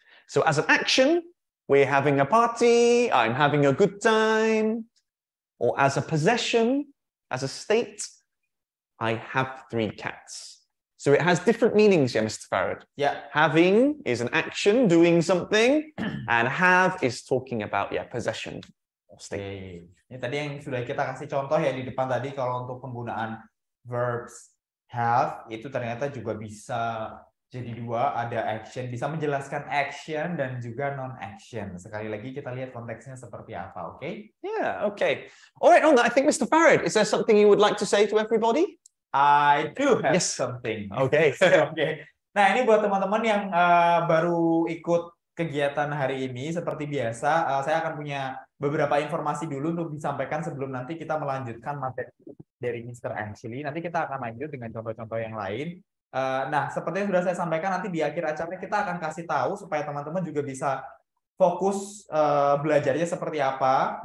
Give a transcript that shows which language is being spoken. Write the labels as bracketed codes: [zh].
[en] So as an action, we're having a party, I'm having a good time. Or as a possession, as a state, I have 3 cats. So it has different meanings, yeah, Mr. Farad. Yeah. Having is an action, doing something, and have is talking about, yeah, possession or state. Okay. [id] Ini tadi yang sudah kita kasih contoh ya di depan tadi, kalau untuk penggunaan verbs have itu ternyata juga bisa jadi 2, ada action, bisa menjelaskan action dan juga non-action. Sekali lagi kita lihat konteksnya seperti apa, oke? Okay? [en] Yeah, okay. All right, on that, I think Mr. Farad, is there something you would like to say to everybody? I do have something. Okay. Okay. [id] Nah, ini buat teman-teman yang baru ikut kegiatan hari ini, seperti biasa, saya akan punya beberapa informasi dulu untuk disampaikan sebelum nanti kita melanjutkan materi dari Mr. Ashley. Nanti kita akan lanjut dengan contoh-contoh yang lain. Nah, seperti yang sudah saya sampaikan, nanti di akhir acara kita akan kasih tahu supaya teman-teman juga bisa fokus belajarnya seperti apa.